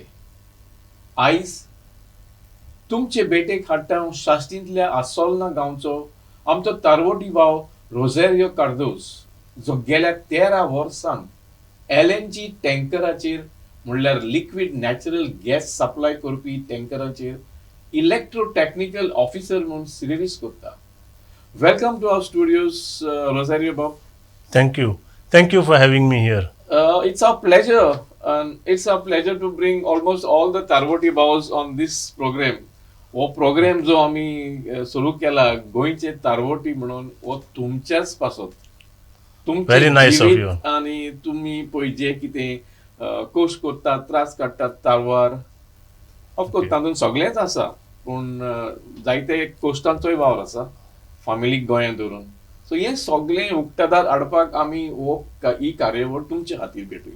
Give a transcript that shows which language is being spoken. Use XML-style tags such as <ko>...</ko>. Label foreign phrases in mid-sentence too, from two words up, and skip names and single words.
<kok>आयज तुमचे भेटेक हाडटा शास्त्रींतल्या आसोलना गांवचो आमचो तारवोटी भाव रोझारियो कार्दोज, जो गेल्या 13 वर्सां LNG टँकराचेर म्हणल्यार</kok> <en>liquid natural gas</en> <kok>सप्लाय करपी टँकराचेर</kok> <en>electro technical officer</en> <kok>म्हणून सर्वीस करता.</kok> <en>welcome to our studios रोझारियो बाब. Thank you for having me here. It's our pleasure, and it's our pleasure to bring almost all the Tarvotti Baos on this program.</en> <kok>वो प्रोग्राम जो आम्ही सुरू केला गोंयचे तारवोटी म्हणून वो तुमच्याच पासत.</kok> <en>Very nice of you.</en> <kok>आणि तुम्ही पळय जे कितें कोश करतात, त्रास काडटात तारवार, ऑफकोर्स तातूंत सगळेंच आसा, पूण जायते कोश्टांचोय वावर आसा फॅमिलीक गोंयांत धरून. सो हे सगळें उक्ताडार हाडपाक आमी ही कार्यावळ तुमच्या खातीर भेटयले.</kok>